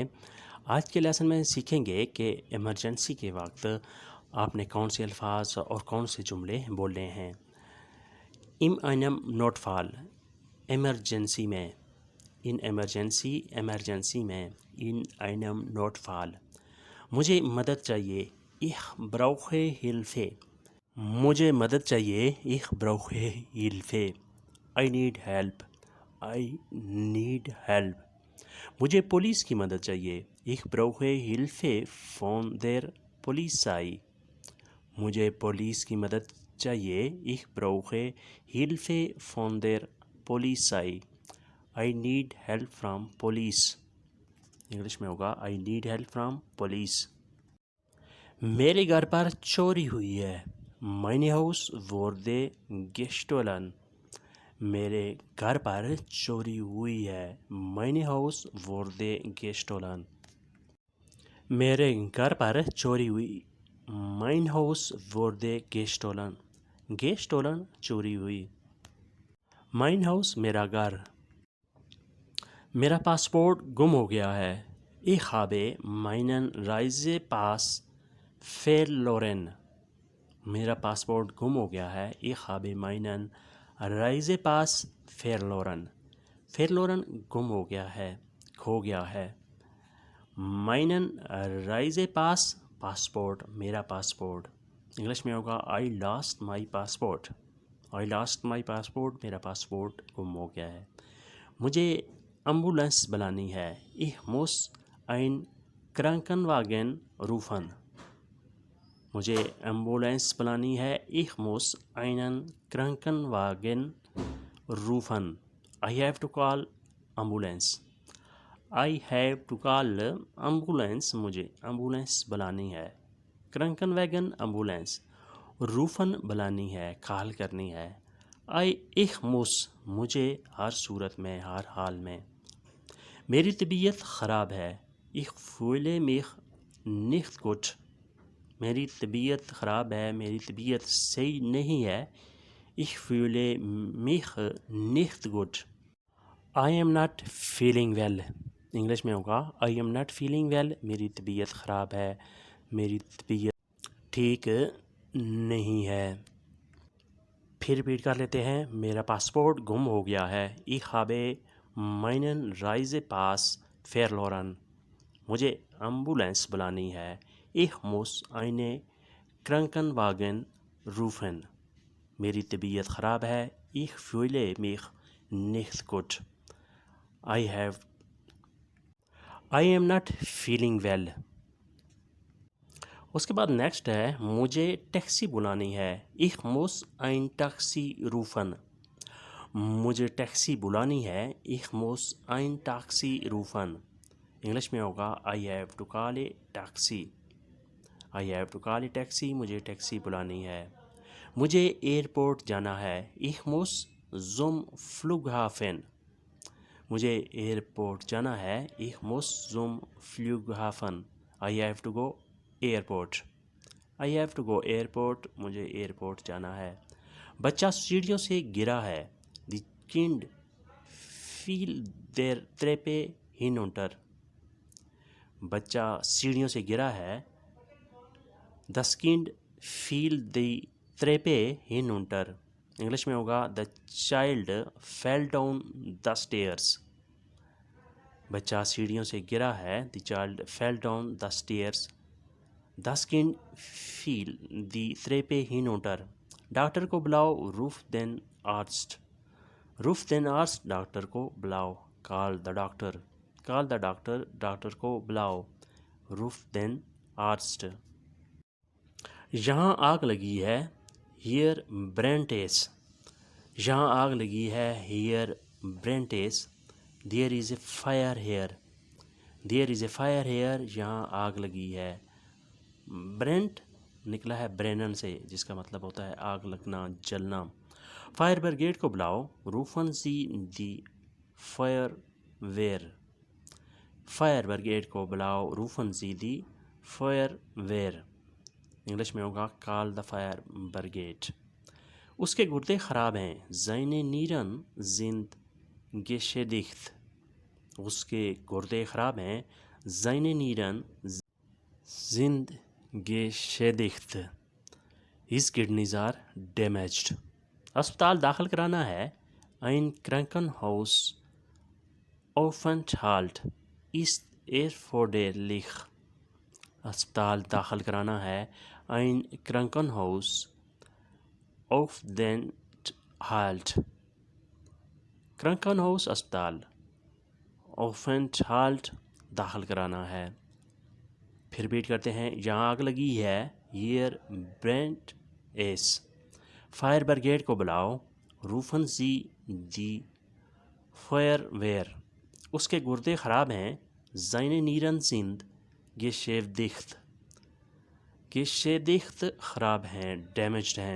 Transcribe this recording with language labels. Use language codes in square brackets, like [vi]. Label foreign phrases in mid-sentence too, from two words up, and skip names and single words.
[ur] آج کے لیسن میں سیکھیں گے کہ ایمرجنسی کے وقت آپ نے کون سے الفاظ اور کون سے جملے بولنے ہیں۔ [de] im einem Notfall [ur] ایمرجنسی میں، ان ایمرجنسی میں، [de] in einem Notfall [ur] مجھے مدد چاہیے، [de] ich brauche Hilfe، [ur] مجھے مدد چاہیے، [de] ich brauche Hilfe، [en] I need help، I need help، [ur] مجھے پولیس کی مدد چاہیے، [de] ich brauche Hilfe von der Polizei، [ur] مجھے پولیس کی مدد چاہیے، [de] ich brauche Hilfe von der Polizei، [en] I need help from police، [ur] انگلش میں ہوگا [en] I need help from police۔ [ur] میرے گھر پر چوری ہوئی ہے، [de] mein Haus wurde gestohlen، [ur] میرے گھر پر چوری ہوئی ہے، [de] mein Haus wurde gestohlen، [ur] میرے گھر پر چوری ہوئی، [de] mein Haus wurde gestohlen، gestohlen [ur] چوری ہوئی، [de] mein Haus [ur] میرا گھر۔ میرا پاسپورٹ گم ہو گیا ہے، [de] ich habe meinen Reisepass verloren، [ur] میرا پاسپورٹ گم ہو گیا ہے، [de] ich habe meinen Reisepass verloren، verloren [ur] گم ہو گیا ہے، کھو گیا ہے، [de] meinen Reisepass [ur] پاسپورٹ، میرا پاسپورٹ، انگلش میں ہوگا [en] I lost my passport، I lost my passport، [ur] میرا پاسپورٹ گم ہو گیا ہے۔ مجھے ایمبولینس بلانی ہے، [de] ich muss ein Krankenwagen rufen، [ur] مجھے ایمبولینس بلانی ہے، [de] ich muss einen Krankenwagen rufen، [en] I have to call ambulance، I have to call ambulance، [ur] مجھے ایمبولینس بلانی ہے، Krankenwagen ایمبولینس، rufen بلانی ہے، کال کرنی ہے، [de] ich muss [ur] مجھے ہر صورت میں، ہر حال میں۔ میری طبیعت خراب ہے، [de] ich fühle mich nicht gut، [ur] میری طبیعت خراب ہے، میری طبیعت صحیح نہیں ہے، [de] ich fühle mich nicht gut، [en] I am not feeling well، [ur] انگلش میں ہوگا [en] I am not feeling well، [ur] میری طبیعت خراب ہے، میری طبیعت ٹھیک نہیں ہے۔ پھر ریپیٹ کر لیتے ہیں۔ میرا پاسپورٹ گم ہو گیا ہے، [de] ich habe meinen Reisepass verloren، [ur] مجھے ایمبولینس بلانی ہے، [de] ich muss eine Krankenwagen rufen، [ur] میری طبیعت خراب ہے، [de] ich fühle mich nicht gut، [en] I am not feeling well۔ [ur] اس کے بعد نیکسٹ ہے، مجھے ٹیکسی بلانی ہے، [de] ich muss ein Taxi rufen، [ur] مجھے ٹیکسی بلانی ہے، [de] ich muss ein Taxi rufen، [ur] انگلش میں ہوگا [en] I have to call a taxi، I have to call a taxi، [ur] مجھے ٹیکسی بلانی ہے۔ مجھے ایئرپورٹ جانا ہے، [de] ich muss zum Flughafen، [ur] مجھے ایئرپورٹ جانا ہے، [de] ich muss zum Flughafen، [en] I have to go ایئرپورٹ، I have to go ایئرپورٹ، [ur] مجھے ایئرپورٹ جانا ہے۔ بچہ سیڑھیوں سے گرا ہے، [en] the kind [de] fiel der Treppe hinunter، [ur] بچہ سیڑھیوں سے گرا ہے، [de] das Kind fiel die Treppe hinunter، [ur] انگلش میں ہوگا [en] the child fell down the stairs، [ur] بچہ سیڑھیوں سے گرا ہے، [en] the child fell down the stairs، [de] das Kind fiel die Treppe hinunter، [ur] ڈاکٹر کو بلاؤ، [de] ruf den Arzt، ruf den Arzt، [ur] ڈاکٹر کو بلاؤ، [en] call the doctor، call the doctor، [ur] ڈاکٹر کو بلاؤ، [de] ruf den Arzt۔ [ur] یہاں آگ لگی ہے، [de] here brennt es، [ur] یہاں آگ لگی ہے، [de] here brennt es، [en] there is a fire here، there is a fire here، [ur] یہاں آگ لگی ہے۔ برینٹ نکلا ہے برینن سے، جس کا مطلب ہوتا ہے آگ لگنا، جلنا۔ فائر بریگیڈ کو بلاؤ، [de] rufen Sie die Feuerwehr, [ur] فائر بریگیڈ کو بلاؤ، [de] rufen Sie die Feuerwehr, [ur] انگلش میں ہوگا [en] call the fire brigade. [ur] اس کے گردے خراب ہیں، [de] seine Nieren sind geschädigt [ur] اس کے گردے خراب ہیں. [de] seine Nieren sind geschädigt [en] his kidneys are damaged. [ur] اسپتال داخل کرانا ہے. [de] ein Krankenhaus Aufenthalt ist erforderlich. [ur] اسپتال داخل کرانا ہے. [de] ein Krankenhaus Aufenthalt Krankenhaus اسپتال, Aufenthalt [ur] داخل کرانا ہے. پھر ریپیٹ کرتے ہیں. یہاں آگ لگی ہے. [de] hier brennt es. [ur] فائر بریگیڈ کو بلاؤ. [de] rufen Sie die Feuerwehr. [ur] اس کے گردے خراب ہیں. [de] seine Nieren sind geschädigt. [ur] geschädigt خراب ہیں, ڈیمیجڈ ہیں.